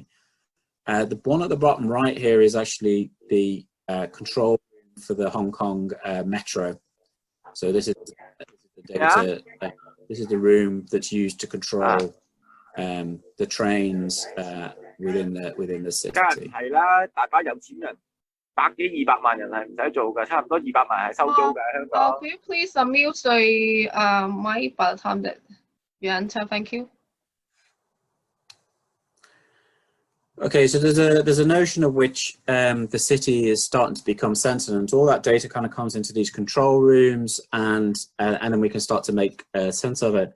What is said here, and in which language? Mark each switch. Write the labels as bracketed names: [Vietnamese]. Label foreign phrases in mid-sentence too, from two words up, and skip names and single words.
[English] The one at the bottom right here is actually the control room for the Hong Kong Metro. So this is the data. This is the room that's used to control the trains within the city. [Cantonese] 梗係唔係啦，大把有錢人，百幾200萬人係唔使做嘅，差唔多200萬係收租嘅香港。 [English] Could you please unmute the mic by the time that you enter? Thank you. Okay, so there's a notion of which the city is starting to become sentient. All that data kind of comes into these control rooms, and then we can start to make sense of it.